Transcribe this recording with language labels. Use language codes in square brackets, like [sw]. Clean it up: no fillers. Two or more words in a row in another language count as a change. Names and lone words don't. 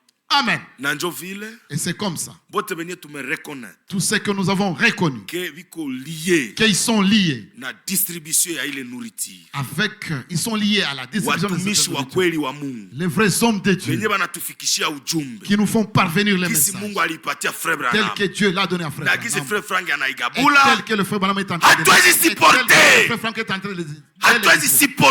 [sw] Amen. Nanjo vile. [fr] Et c'est comme ça. [sw] Bote benye tume reconnaître. [fr] Tout ce que nous avons reconnu. Qu'ils sont liés. [sw] Na distribution ya ile nourriture. [fr] Ils sont liés à la distribution de cette nourriture. Les vrais hommes de Dieu. Qui nous font parvenir les messages. Tel que Dieu l'a donné à Frère Branham. Tel que le Frère Branham est en train de dire.